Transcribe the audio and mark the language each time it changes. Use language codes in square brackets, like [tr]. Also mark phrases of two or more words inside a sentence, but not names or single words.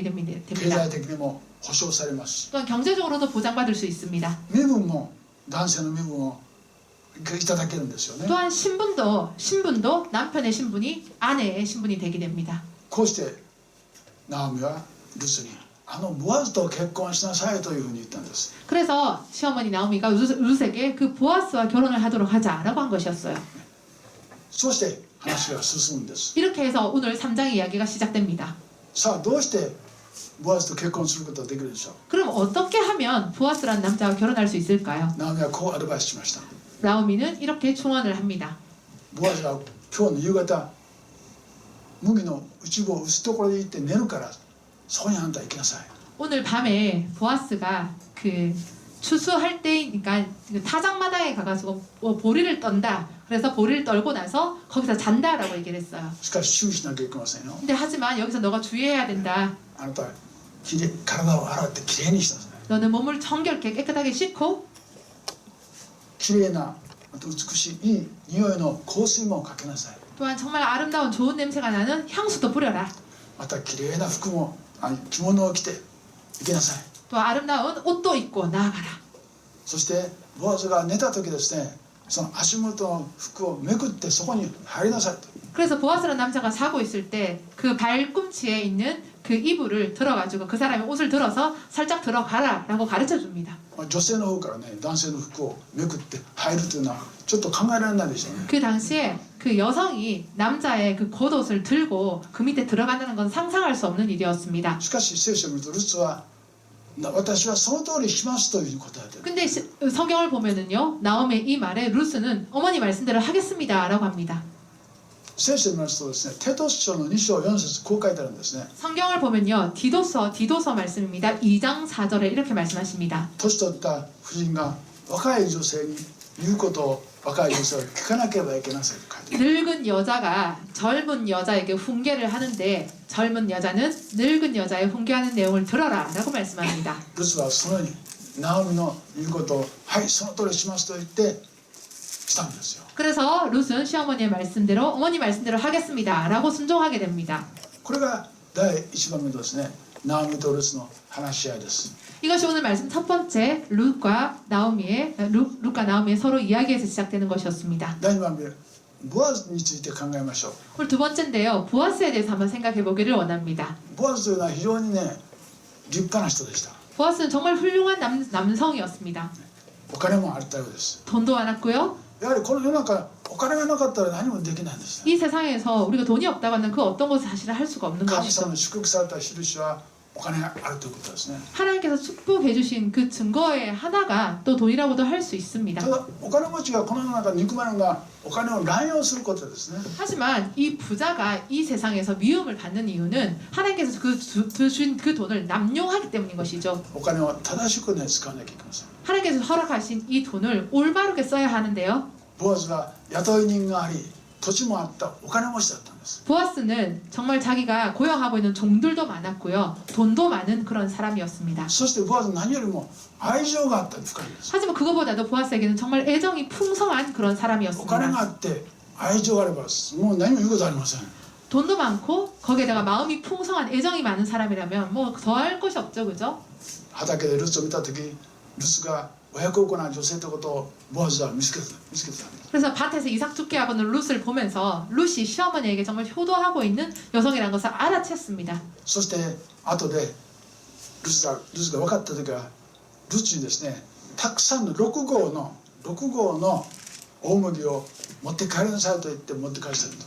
[ja] 経 [ko] 됩니다. [ja] 済的にも保障されますし、 [ko] 또한 경제적으로도 보장받을 수 있습니다. [ja] 身分も男性の身分をいただけるんですよね。 [ko] 또한 신분도 남편의 신분이 아내의 신분이 되게 됩니다. [ja] こうしてナオミはルツにボアズと結婚しなさいというふうに言ったんです。 [ko] 그래서 시어머니 나오미가 룻에게 그 보아스와 결혼을 하도록 하자라고 한 것이었어요. [ja] そして話が進むんです。 [ko] 이렇게 해서 오늘 3장의 이야기가 시작됩니다. [ja] さあどうしてボアズと結婚することができるでしょう。 [ko] 그럼 어떻게 하면 보아스라는 남자와 결혼할 수 있을까요? [ja] ナオミはこうアドバイスしました。 [ko] 나오미는 이렇게 충원을 합니다. [ja] ボアズが今日の夕方麦の内穂を打つところで行って寝るからそこにあんた行きなさい。 [ko] 오늘 밤에 보아스가 그 추수할 때니까 그 타작마당에 가가지고 보리를 떤다. 그래서 보리를 떨고 나서 거기서 잔다라고 얘기를 했어요. [ja] しかし注意しなきゃいけませんよ。 [ko] 근데 하지만 여기서 너가 주의해야 된다. [ja] あなたは体を洗ってきれいにしなさい。 [ko] 너는 몸을 정결케 깨끗하게 씻고 [ja] きれいなあと美しいいい匂いの香水もかけなさい。 [ko] 또한 정말 아름다운 좋은 냄새가 나는 향수도 뿌려라. [ja] またきれいな服も着物を着て行きなさい。 [ko] 또 아름다운 옷도 입고 나아가라. [ja] そしてボアズが寝た時ですね、その足元の服をめくってそこに入りなさいと。 [ko] 그래서 보아스라는 남자가 자고 있을 때 그 발꿈치에 있는 그 이불을 들어가지고 그 사람이 옷을 들어서 살짝 들어가라라고 가르쳐 줍니다. [ja] 女性の方からね、男性の服をめくって入るというのはちょっと考えられないでしょうね。 [ko] 그 당시에 그 여성이 남자의 그 겉옷을 들고 그 밑에 들어간다는 건 상상할 수 없는 일이었습니다. [ja] しかし聖書を見るとルツは私はその通りしますというふうに答えている。 [ko] 근데 성경을 보면은요, 나오미의 이 말에 룻은 어머니 말씀대로 하겠습니다라고 합니다. [ja] 聖書を見ますとですね、テトス書の2章4節こう書いてあるんですね。 [ko] 성경을 보면요, 디도서 말씀입니다. 2장 4절에 이렇게 말씀하십니다. [ja] 年取った婦人が若い女性に言うことを若い女性は聞かなければいけないと書いてある。 [ko] 늙은 여자가 젊은 여자에게 훈계를 하는데 젊은 여자는 늙은 여자의 훈계하는 내용을 들어라라고 말씀합니다. [ja] ルツはそのようにナオミの言うことをはいその通りしますと言ってしたんですよ。 [ko] 그래서 룻은 시어머니의 말씀대로 어머니 말씀대로 하겠습니다라고 순종하게 됩니다. [ja] これが第1番目のですね、ナオミとルツの話し合いです。 [ko] 이것이 오늘 말씀 첫 번째 룻과 나오미의 서로 이야기에서 시작되는 것이었습니다. [ja] 第2番目、 ボアズについて考えましょう。 [ko] 오늘 두 번째인데요. 보아스에 대해서 한번 생각해 보기를 원합니다. [ja] ボアズというのは非常にね立派な人でした。 [ko] 보아스는 정말 훌륭한 남성이었습니다. [ja] お金もあったようです。 [ko] 돈도 많았고요. [ja] やはりこの世の中お金がなかったら何もできないんです。 [ko] 이 세상에서 우리가 돈이 없다고 하는 그 어떤 것을 사실 할 수가 없는 [ja] 神 [ko] 것이죠. [ja] 様の祝福された印はお金があるということですね。 [ko] 하나님께서 축복해 주신 그 증거의 하나가 또 돈이라고도 할 수 있습니다. [ja] ただお金持ちがこの世の中に憎まれるのがお金を乱用することですね。 [ko] 하지만 이 부자가 이 세상에서 미움을 받는 이유는 하나님께서 주신 그 돈을 남용하기 때문인 것이죠. [ja] お金を正しくね使わなきゃいけません。 [ko] 하나님께서 허락하신 이 돈을 올바르게 써야 하는데요. [ja] ボアズは雇い人があり土地もあったお金持ちだったんです。 [ko] 보아스는 정말 자기가 고용하고 있는 종들도 많았고요. 돈도 많은 그런 사람이었습니다. [ja] そしてボアズ何よりも愛情があったんです。深いんです。 [ko] 하지만 그거보다도 보아스에게는 정말 애정이 풍성한 그런 [ja] お金 [ko] 사람이었습니다. [ja] があって愛情があればもう何も言うことありません。 [ko] 돈도 많고 거기에다가 마음이 풍성한 애정이 많은 사람이라면 뭐 더할 것이 없죠, 그죠? [ja] 畑でルツを見た時ルツが親孝行な女性ということをボアズは見つけてたんです。 [ko] 그래서 밭에서 이삭 죽게 하고 있는 룻을 보면서 룻이 시어머니에게 정말 효도하고 있는 여성이라는 것을 알아챘습니다. [ja] そして後でルツが分かった時はルツにですねたくさんの6号の大麦を持って帰りなさいと言って持って帰したと。